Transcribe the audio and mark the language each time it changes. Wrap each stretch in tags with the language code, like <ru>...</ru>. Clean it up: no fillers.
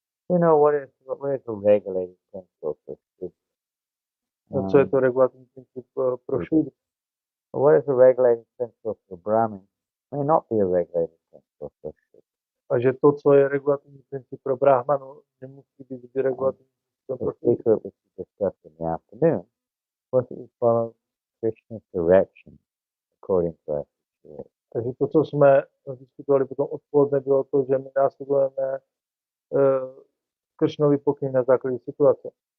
<en>You know, what is the regulating principle for food?</en> <cs>Co je to regulativní princip pro šudu?</cs> <en>What is the regulating principle for Brahmin may not be a regulating principle for food.</en> <cs>A že to, co je regulativní princip pro Brahmanu, nemusí být regulativní princip pro šudu.</cs> <en>The secret which we discussed in the afternoon was that we follow Krishna's direction according to our situation.</en> <cs>Takže to, co jsme diskutovali potom odpoledne, bylo to, že my následujeme Kršnovy pokyn na základě situace.</cs>